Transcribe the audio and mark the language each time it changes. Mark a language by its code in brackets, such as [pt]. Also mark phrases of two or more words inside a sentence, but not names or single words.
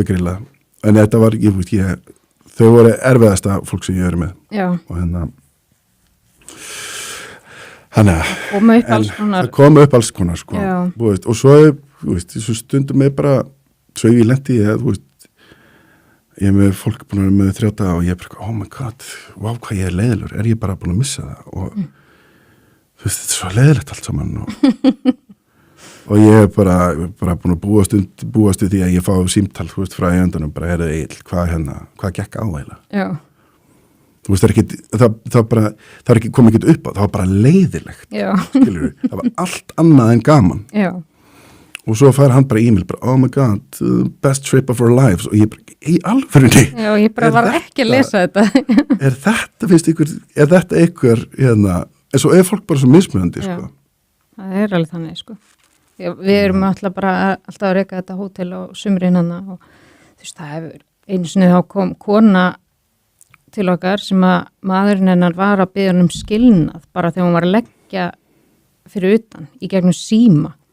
[is] grilla, en þetta var þau voru erfiðasta fólk sem ég verið með. Já. Og hérna það kom upp alls konar, sko. Og svo, svo stundum með bara svo ég lendi ég með fólk búin að vera með 3 daga og ég bara, [en] oh my god, [is] wow, hvað ég leiðilegur, ég bara búin að missa það og þetta er svo leiðilegt allt saman og ég bara búin að búast við því að ég fá símtal, þú veist, frá eigendunum, bara hvað gekk á eiginlega? Já. Þú veist, það kom ekki upp á, það var bara leiðilegt. Já. Skilur, það var allt annað en gaman. Já. Og svo fær hann bara e-mail, bara, [en] oh my god, best trip of our lives, [is] og ég bara, í alvörunni. Já, ég bara var ekki að lesa þetta. Finnst ykkur, er þetta ykkur, hérna, en svo er fólk bara svo mismunandi, sko. Það er alveg þannig, sko. Við erum alltaf að reka þetta hótel á sumrin hana og þú veist, það hefur einu sinni þá kom kona til okkar sem að maðurinn hennar var að biðja um skilnað bara þegar hún var að leggja fyrir utan í gegnum síma.